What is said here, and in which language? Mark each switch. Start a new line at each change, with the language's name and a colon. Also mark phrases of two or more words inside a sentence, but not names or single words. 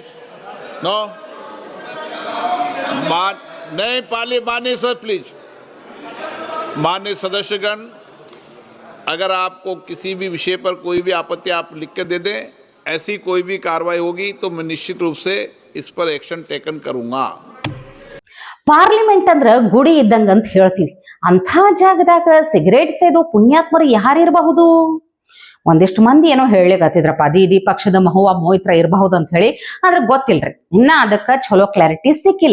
Hindi: नो नहीं माननीय
English: sir, please
Hindi: माननीय सदस्यगण, अगर आपको किसी भी विषय पर कोई भी आपत्ति आप लिख के दे दें, ऐसी कोई भी कार्रवाई होगी तो मैं निश्चित रूप से इस पर
English: action taken
Hindi: करूंगा।
Kannada: ಪಾರ್ಲಿಮೆಂಟ್ ಅಂದ್ರ ಗುಡಿ ಇದ್ದಂಗ ಅಂತ ಹೇಳ್ತೀವಿ, ಅಂಥ ಜಾಗದಾಗ ಸಿಗರೇಟ್ ಸೇದೋ ಪುಣ್ಯಾತ್ಮರು ಯಾರಿರಬಹುದು? ಒಂದಿಷ್ಟು ಮಂದಿ ಏನೋ ಹೇಳಲಿಕತ್ತಿದ್ರಪ್ಪ, ದೀದಿ ಪಕ್ಷದ ಮಹುವಾ ಮೋಹಿತ್ರ ಇರಬಹುದು ಅಂತ ಹೇಳಿ, ಆದ್ರೆ ಗೊತ್ತಿಲ್ರಿ, ಇನ್ನ ಅದಕ್ಕ ಚಲೋ ಕ್ಲಾರಿಟಿ ಸಿಕ್ಕಿಲ್ಲ.